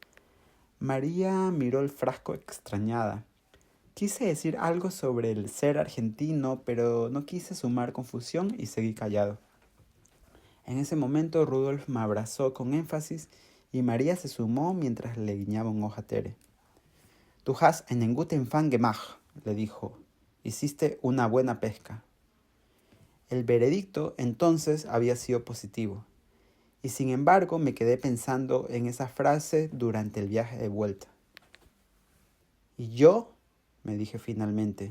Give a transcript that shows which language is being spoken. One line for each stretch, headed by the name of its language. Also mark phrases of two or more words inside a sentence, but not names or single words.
Spanish: María miró el frasco extrañada. Quise decir algo sobre el ser argentino, pero no quise sumar confusión y seguí callado. En ese momento Rudolf me abrazó con énfasis y María se sumó mientras le guiñaba un ojo a Tere.
German: «Du hast einen guten Fang gemacht»,
Spanish: le dijo. «Hiciste una buena pesca». El veredicto entonces había sido positivo, y sin embargo me quedé pensando en esa frase durante el viaje de vuelta. ¿Y yo?, me dije finalmente.